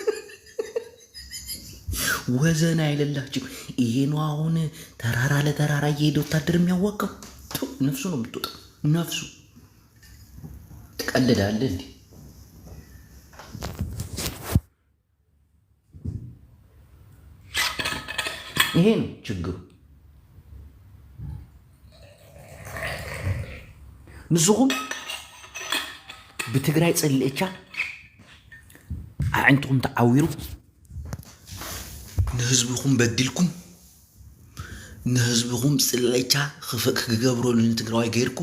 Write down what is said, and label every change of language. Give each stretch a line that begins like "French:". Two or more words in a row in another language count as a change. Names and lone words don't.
Amharic: ወዘና አይደላችሁ። ይሄ ነው አሁን ተራራ ለተራራ እየሄደ ወታደር የሚያዋቀው ነፍሱ ነው የምትወጣው። ነፍሱ ትቀልዳለህ እንዴ? ይሄ ነው ችግሩ።
Tigrinya: ንስኹም ብትግራይ ፀልእቻ ኣዕንትኹም ተዓዊሩ ንህዝብኹም በዲልኩም ንህዝብኹም ፀልእቻ ክገብረሉ ንትግራዋይ ገይርኩም